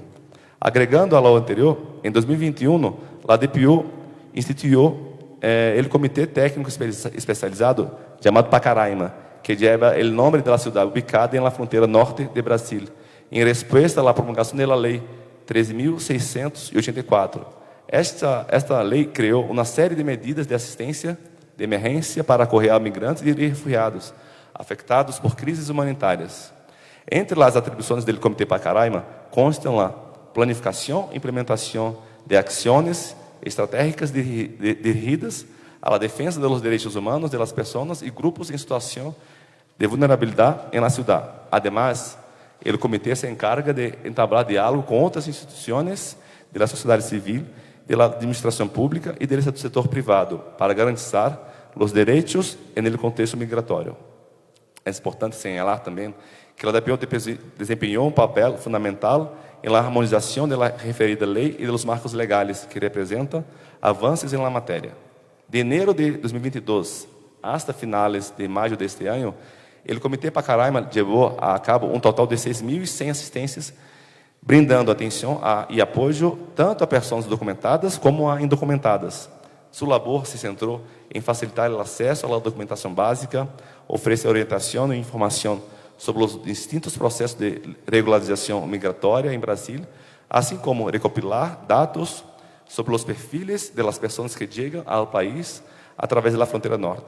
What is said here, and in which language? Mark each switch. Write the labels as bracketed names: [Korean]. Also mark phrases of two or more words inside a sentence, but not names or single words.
[Spanish] Agregando a lo anterior, en 2021, la DPU instituyó el Comité Técnico Especializado llamado Pacaraima, que lleva el nombre de la ciudad ubicada en la frontera norte de Brasil, en respuesta a la promulgación de la Ley 13.684. [Portuguese] Esta lei creou uma série de medidas de assistência de emergência para acolher a migrantes e refugiados afetados por crises humanitárias. Entre as atribuições do Comitê Pacaraima constam a planificação e implementação de ações estratégicas dirigidas à defesa dos direitos humanos das pessoas e grupos em situação de vulnerabilidade na cidade. Además, o comitê se encarga de entablar diálogo com outras instituições da sociedade civil, da administração pública e do setor privado para garantizar os direitos no contexto migratório. É importante señalar também que a DPU desempenhou um papel fundamental na harmonização da referida lei e dos marcos legais que representam avanços na matéria. [Spanish] De enero de 2022 hasta finales de [Portuguese] maio deste ano, o Comitê Pacaraima levou a cabo um total de 6.100 assistências, brindando atenção e apoio tanto a pessoas documentadas como a indocumentadas. Sua labor se centrou em facilitar o acesso à documentação básica, oferecer orientação e informação sobre os distintos processos de regularização migratória em Brasil, assim como recopilar dados sobre os perfis das pessoas que chegam ao país através da fronteira norte.